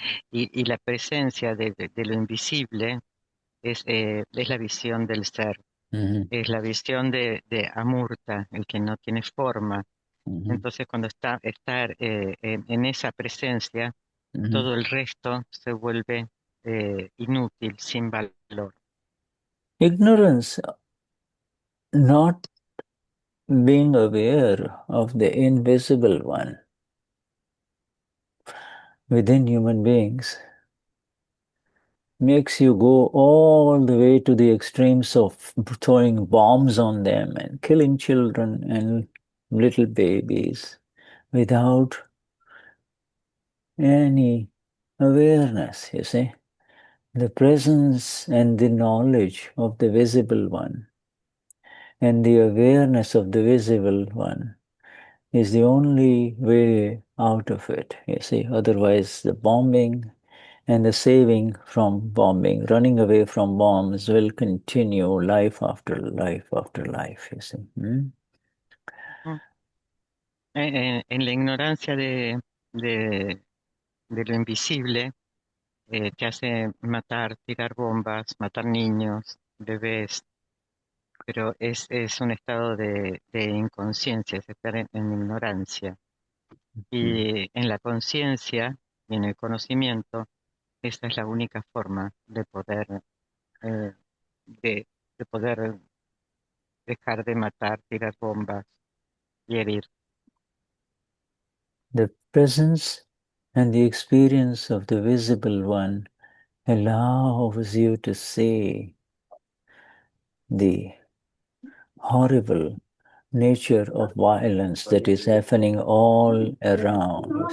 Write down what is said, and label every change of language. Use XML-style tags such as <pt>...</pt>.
<es>Y y la presencia de lo invisible es la visión del ser, es la visión de Amurta, el que no tiene forma. Entonces cuando está en esa presencia, todo el resto se vuelve inútil, sin valor.</es> <en>Ignorance, not being aware of the invisible one within human beings, makes you go all the way to the extremes of throwing bombs on them and killing children and little babies without any awareness, you see. The presence and the knowledge of the visible one and the awareness of the visible one is the only way out of it, you see. Otherwise, the bombing and the saving from bombing, running away from bombs will continue life after life after life, you see.</en> <es>en la ignorancia de lo invisible, te hace matar, tirar bombas, matar niños, bebés, pero es un estado de inconsciencia, es estar en ignorancia. Y en la conciencia y en el conocimiento, esa es la única forma eh, de, de poder dejar de matar, tirar bombas y herir.</es> <en>The presence and the experience of the visible one allows you to see the horrible nature of violence that is happening all around.</en>